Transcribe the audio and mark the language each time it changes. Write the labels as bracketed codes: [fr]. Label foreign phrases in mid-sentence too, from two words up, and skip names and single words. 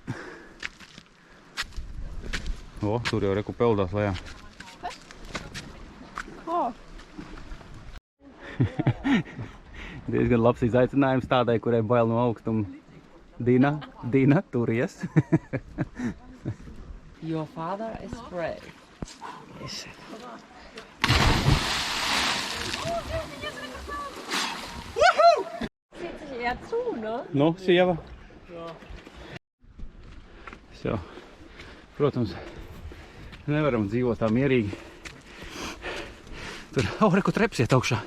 [lv] O, tur jau reku peldās lejā. Diezgan labs izaicinājums tādai, kurai bail no augstuma. Dina, turies. [en] Your father is brave. Yes. Ja zu, ne? [lv] Nu, sieva. So. Protams, nevaram dzīvot tā mierīgi. Tur, reku treps iet augšā.